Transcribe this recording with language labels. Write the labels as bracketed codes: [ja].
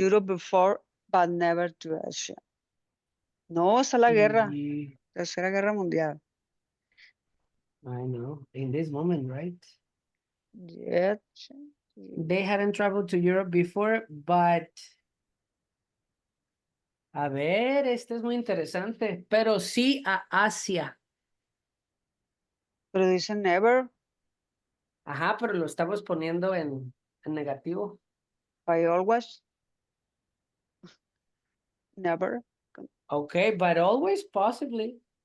[en] Europe before, but never to Asia. [es] No, esa es la guerra. Ye- Tercera Guerra Mundial. [en] I know, in this moment, right? Jet. They hadn't traveled to Europe before, but. [es] A ver, este es muy interesante, pero sí a Asia. Pero dice never, Ajá, pero lo estamos poniendo en negativo. [en] by always. Never. Okay, but always possibly.